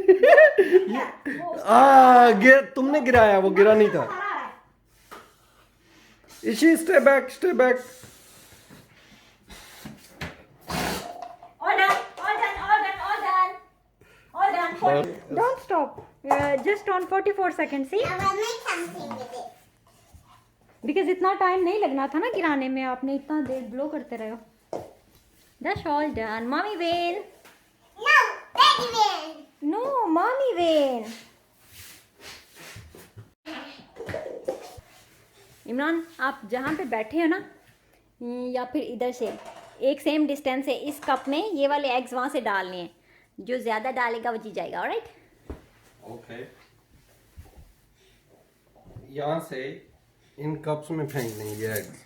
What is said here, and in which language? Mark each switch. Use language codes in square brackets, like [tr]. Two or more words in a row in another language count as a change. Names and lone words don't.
[hi] तुमने गिराया, वो गिरा नहीं था। [en] इशी stay back stay back. All done, all done, all done, all done. All done. Don't stop. Just on 44 seconds, see? I will make something with it. [hi] Because इतना टाइम नहीं लगना था ना गिराने में, आपने इतना देर ब्लो करते रहे हो. [en] That's all done. Mommy Vane. No, Daddy Vane. No, Mommy Vane. [hi] इमरान, आप जहाँ पे बैठे हो ना, या फिर इधर से एक [en] same distance [hi] है, इस कप में ये वाले एग्स वहाँ से डालने हैं. जो ज़्यादा डालेगा वो जीत जाएगा. ऑलराइट? ओके, यहाँ से इन कप्स में फेंकने हैं ये एग्स.